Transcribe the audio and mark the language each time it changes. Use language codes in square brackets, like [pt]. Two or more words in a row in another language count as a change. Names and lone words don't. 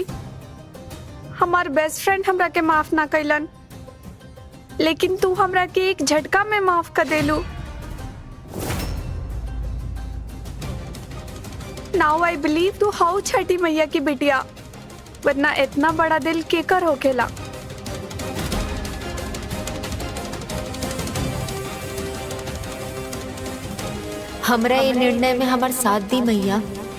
[bho] हमार बेस्ट फ्रेंड हमरा के माफ ना कैलन, लेकिन तू हमरा के एक झटका में माफ कर देलू। [en] Now I believe [bho] तू हाउ छठी मैया की बिटिया, वरना इतना बड़ा दिल केकर होखेला। हमरा ये निर्णय में हमार साथ दी मैया।